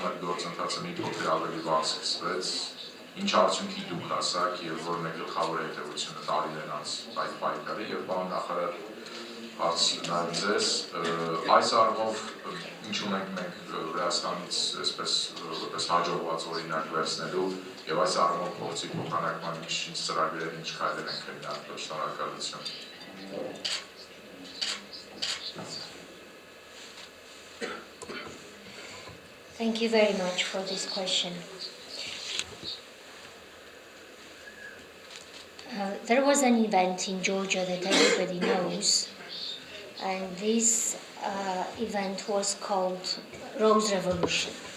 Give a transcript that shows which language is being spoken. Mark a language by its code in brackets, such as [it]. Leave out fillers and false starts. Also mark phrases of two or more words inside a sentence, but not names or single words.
[hy] այդ գործընթացը մի փոքր ավելի վաղ սկսվեց, ինչ արդյունքի դուք հասաք եւ որն է գլխավոր հետևությունը տարիներ անց այդ պայքարի եւ պարոն նախարար հարց նաեւ ձեզ այս առումով ինչ ունենք մենք Վրաստանից այսպես հաջողված օրինակ վերցնելու եւ այս առումով փորձի փոխանակման ինչ ծրագրեր ինչ քայլեր են քննարկվել շնորհակալություն [en] Thank you very much for this question. There was an event in Georgia that everybody knows, and this event was called Rose Revolution.